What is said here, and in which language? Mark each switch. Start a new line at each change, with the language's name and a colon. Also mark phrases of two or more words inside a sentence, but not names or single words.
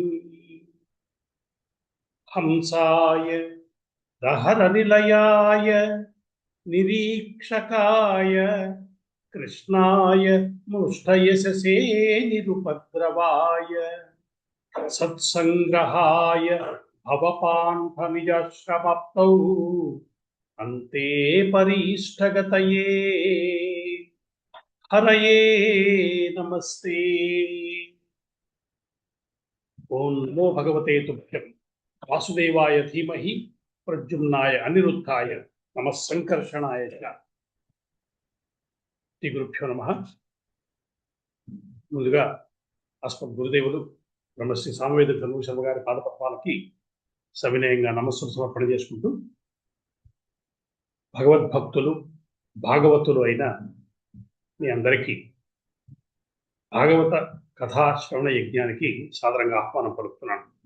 Sanskrit: हंसाय दहरनिलयाय निरीक्षकाय कृष्णाय मुष्टयशसे निरुपद्रवाय सत्संग्रहाय भवपान्थनिजश्रमप्तौ अन्ते परीष्ठगतये हरये नमस्ते। ओं नमो भगवते तुभ्यं। वासुदेवाय धीमहि प्रद्युम्नाय अनिरुद्धाय नमः संकर्षणाय च। శ్రీ గురుభ్యో నమః.
Telugu: ముందుగా అస్మద్ గురుదేవులు బ్రహ్మశ్రీ సామవేద ధర్మ శర్మ గారి పాదపద్మాలకి సవినయంగా నమస్సులు సమర్పణ చేసుకుంటూ, భగవద్భక్తులు భాగవతులు అయిన మీ అందరికీ భాగవత కథా శ్రవణ యజ్ఞానికి సాదరంగా ఆహ్వానం పలుకుతున్నాను.